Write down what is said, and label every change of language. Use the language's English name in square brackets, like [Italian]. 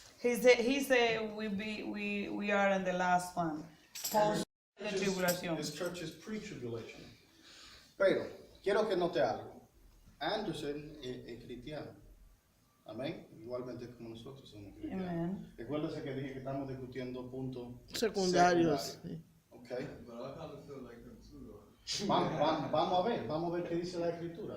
[English] He said we are in the last one. Post the tribulación. This church is pre-tribulation. [Spanish] Pero, quiero que note algo. Anderson es cristiano. Amén. Igualmente como nosotros somos cristianos. Amen. Recuérdese que dije que estamos discutiendo puntos secundarios. Sí. Okay. [English] But I kind of feel like them too, though. [Spanish] Vamos a ver qué dice la escritura.